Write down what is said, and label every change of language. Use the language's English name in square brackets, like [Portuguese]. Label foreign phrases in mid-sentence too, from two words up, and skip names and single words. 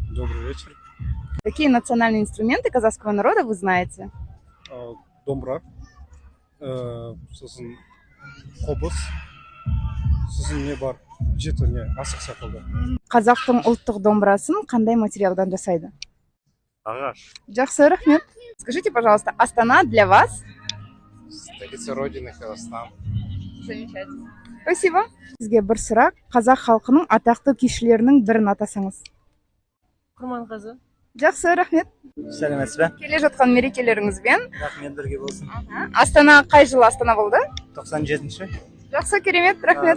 [Russian] Добрый вечер. Какие национальные инструменты казахского народа вы знаете? [Kazakh] Домбра, сосын қобыз, сосын не бар, жеті не асық сақалды. Қазақтың ұлттық домбырасын қандай материалдан жасайды? Ағаш. Жақсы, рахмет. [Russian] Скажите, пожалуйста, Астана для вас? Столица Родины, Казахстан. Замечательно. Спасибо. [Kazakh] Сізге бір сұрақ. Қазақ халқының атақты күйшілерінің бірін атасаңыз. Құрманғазы. Жақсы, рахмет. Сәлеметсіз бе? Келе жатқан мерекелеріңізбен. Рахмет, бірге болсын. Астана қай жылы Астана болды? 97-ші. Жақсы, керемет, рахмет.